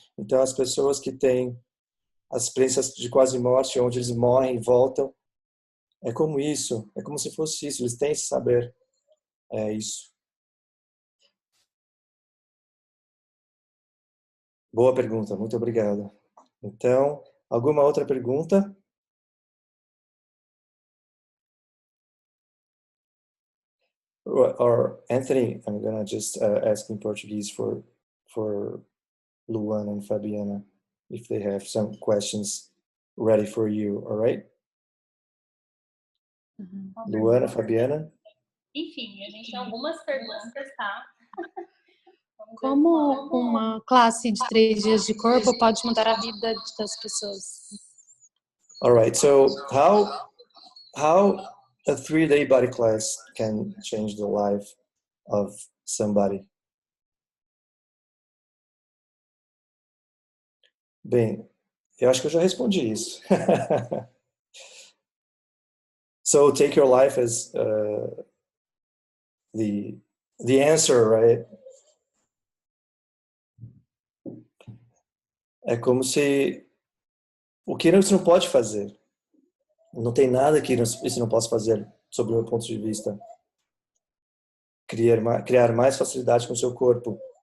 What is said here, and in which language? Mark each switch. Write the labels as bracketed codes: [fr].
[pt] Então as pessoas que têm as experiências de quase morte, onde eles morrem e voltam, é como isso, é como se fosse isso, eles têm esse saber. É isso. Boa pergunta, muito obrigado. Então, alguma outra pergunta? [en] Or Anthony, I'm gonna just ask in Portuguese for Luana and Fabiana if they have some questions ready for you, all right? Luana, Fabiana? [pt] Enfim, a gente tem algumas perguntas, tá? Como uma classe de 3 dias de corpo pode mudar a vida das pessoas? [en] All right, so how a 3-day body class can change the life of somebody? [pt] Bem, eu acho que eu já respondi isso. [en] So take your life as the answer, right? [pt] É como se o que você não pode fazer. Não tem nada que isso não possa fazer, sob o meu ponto de vista. Criar mais facilidade com o seu corpo.